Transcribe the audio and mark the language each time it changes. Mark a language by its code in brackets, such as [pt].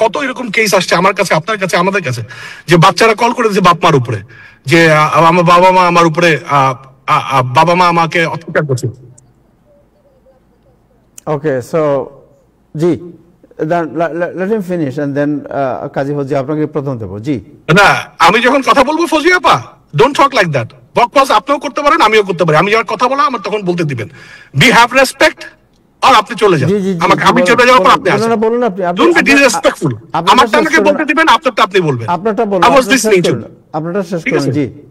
[bn] কত এরকম কেস আসছে আমার কাছে, আপনার কাছে, আমাদের কাছে, যে বাচ্চারা কল করে দিয়েছে বাপ মার উপরে, যে আমার বাবা মা আমার উপরে, বাবা মা আমাকে অত্যাচার করছে। [en] Okay, so জি, then let him finish and then Kazi ফজি [bn] আপনাকে প্রথম দেব। জি না, আমি যখন কথা বলবো ফজিয়া আপা, [en] Don't talk like that. [bn] বকবাস আপনিও করতে পারেন, আমিও করতে পারি। আমি যখন কথা বলা আমার তখন বলতে দিবেন, [en] be have respect, [bn] আর আপনি চলে যান। আমাকে আমি চলে যাওয়ার পর আপনি আসেন। বলুন, আপনি [en] Don't be disrespectful. [bn] আমারটা আমাকে বলতে দিবেন, আপনারটা আপনি বলবেন। আপনারটা বলুন, আপনারটা শেষ করুন। জি,